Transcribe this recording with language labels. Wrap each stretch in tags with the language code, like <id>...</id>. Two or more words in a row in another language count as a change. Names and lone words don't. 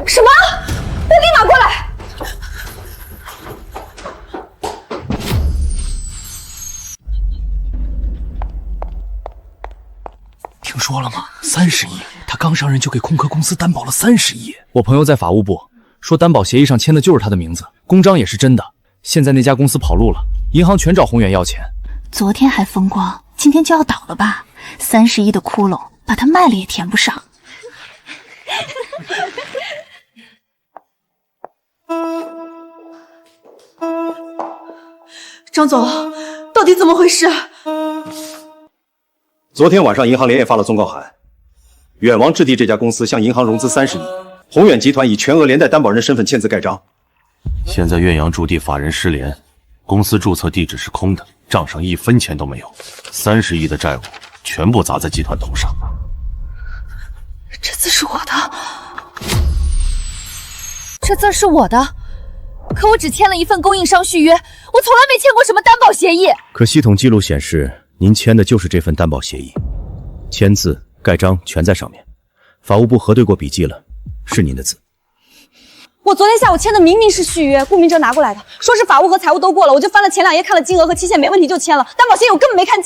<zh>什麼？我立馬過來！听說了嗎？30億，他剛上任就給空殼公司擔保了30億。我朋友在法務部說，擔保協議上簽的就是他的名字，公章也是真的。現在那家公司跑路了，銀行全找宏遠要錢。昨天還風光，今天就要倒了吧？30億的窟窿，把它賣了也填不上。張總，到底怎麼回事？昨天晚上银行連夜發了忠告函，遠王置地這家公司向銀行融資30億，宏遠集團以全額連帶擔保人身份簽字蓋章。現在遠洋駐地法人失聯，公司註冊地址是空的，賬上1分錢都沒有，30億的債務全部砸在集團頭上。這字是我的，這字是我的，可我只簽了一份供應商續約，我從來沒簽過什麼擔保協議。可系統記錄顯示，您签的就是这份担保协议，签字、蓋章全在上面。法务部核对过笔记了，是您的字。我昨天下午签的明明是续约，顾明哲拿过来的，说是法务和财务都过了，我就翻了前2页看了金额和期限没问题就签了，担保协议我根本没看见。</zh>